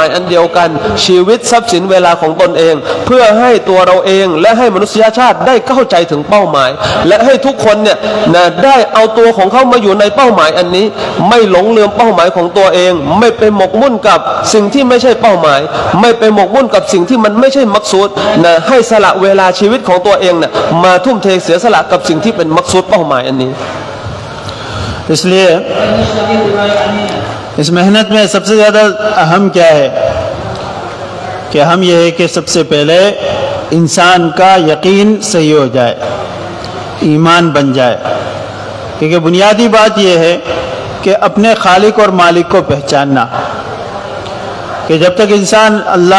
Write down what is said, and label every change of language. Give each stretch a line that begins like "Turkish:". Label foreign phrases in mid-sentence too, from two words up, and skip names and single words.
Thai: อันเดียวกันชีวิตทรัพย์สินเวลาของตนเองเพื่อให้ตัวเราเองและให้มนุษยชาติได้เข้าใจถึงเป้าหมายและให้ทุกคนเนี่ยนะได้เอาตัวของเขามาอยู่ในเป้าหมายอันนี้ไม่หลงลืมเป้าหมายของตัวเองไม่ไปหมกมุ่นกับสิ่งที่ไม่ใช่เป้าหมายไม่ไปหมกมุ่นกับสิ่งที่มันไม่ใช่มักซูดนะให้สละเวลาชีวิตของตัวเองเนี่ยมาทุ่มเทเสียสละกับสิ่งที่เป็นมักซูดเป้าหมายอันนี้
Hindi: इसलिए इस मेहनत में सबसे ज़्यादा अहम क्या है कि हम ये है कि सबसे पहले इंसान का यकीन सही हो जाए ईमान बन जाए क्योंकि बुनियादी बात यह है कि अपने खालिक और मालिक को पहचानना कि जब तक इंसान अल्लाह